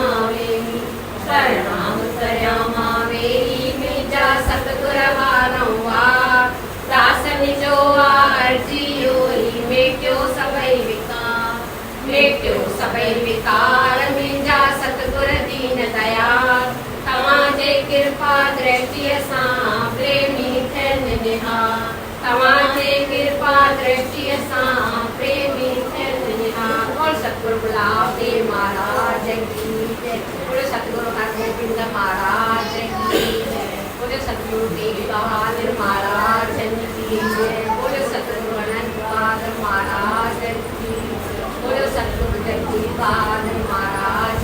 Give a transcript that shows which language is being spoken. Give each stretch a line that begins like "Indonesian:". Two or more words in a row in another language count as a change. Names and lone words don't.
Sindhi: मावेरी मिजा सतगुर वारंवार दासन जो अर्जी होई में क्यों सबई विकार मिजा सतगुर दीन दयाल तव्हांजे कृपा दृष्टि सां प्रेमी थियनि निहाल तव्हांजे कृपा दृष्टि सां प्रेमी थियनि निहाल
Hindi: बोल सतगुरु गुलाब देव महाराज की जय बोल सतगुरु हरगोबिंद महाराज की जय बोल सतगुरु तेग बहादुर महाराज की जय बोल सतगुरु अनंत बहादुर महाराज की जय बोल सतगुरु जगदीश बहादुर महाराज